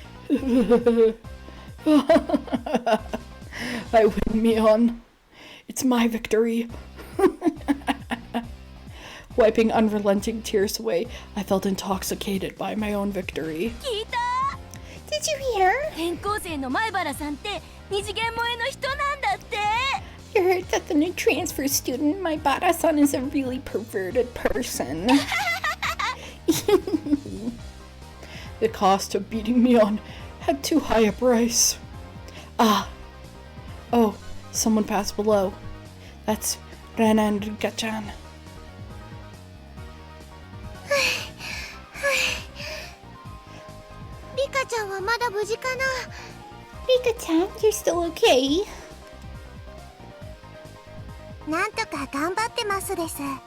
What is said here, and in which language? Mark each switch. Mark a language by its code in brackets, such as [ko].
[en] I win, Mion. It's my victory. Wiping unrelenting tears away, I felt intoxicated by my own victory. [ja] 聞いた？ [en] Did you hear? [ja] 転校生の前原さんって二次元萌えの人なんだって。 [en] I heard that the new transfer student, my Bada-san, is a really perverted person. The cost of beating me on had too high a price. Oh, Someone passed below. That's Rena and Rika-chan. [ja] リカちゃんはまだ無事かな。 [en] Rika-chan, you're still okay? [ja] なんとか頑張ってますです。